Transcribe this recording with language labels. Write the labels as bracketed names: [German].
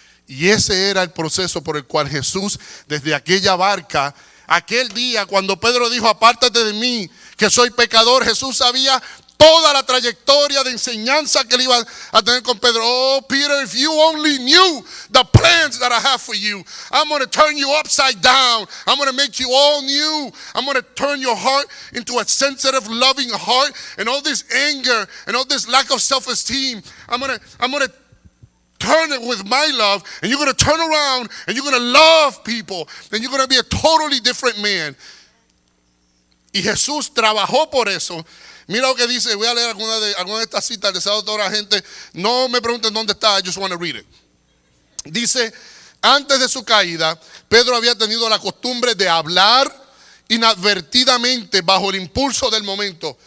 [Spanish] Y ese era el proceso por el cual Jesús, desde aquella barca, aquel día cuando Pedro dijo, apártate de mí, que soy pecador, Jesús sabía toda la trayectoria de enseñanza que él iba a tener con Pedro. [English] Oh, Peter, if you only knew the plans that I have for you. I'm going to turn you upside down. I'm going to make you all new. I'm going to turn your heart into a sensitive, loving heart. And all this anger and all this lack of self-esteem, I'm going to turn it with my love, and you're going to turn around and you're going to love people, and you're going to be a totally different man. [Spanish] Y Jesús trabajó por eso. Mira lo que dice, voy a leer alguna de estas citas, deseo a toda la gente, no me pregunten dónde está, [English] I just want to read it. [Spanish] Dice, antes de su caída, Pedro había tenido la costumbre de hablar inadvertidamente bajo el impulso del momento.